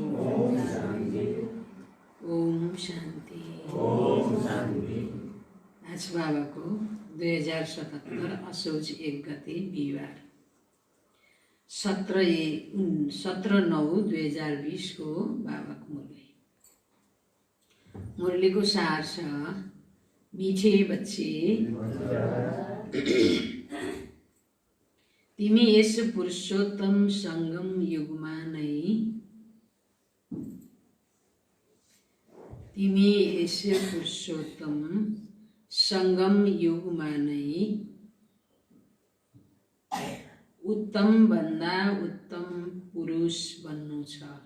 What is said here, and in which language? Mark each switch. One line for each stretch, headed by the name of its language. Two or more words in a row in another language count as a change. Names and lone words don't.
Nepali: ओम शांति। आज बाबा को 2077 असोज 1 गते बिहिबार 17/9/2020 को बाबा को मुरली। मुरली को सार छ,
Hindi: मीठे बच्चे
Nepali: तिमी यस पुरुषोत्तम संगम युगमा नै तिमी यस पुरुषोत्तम संगम युगमा नै उत्तम भन्दा उत्तम पुरुष बन्नु छ।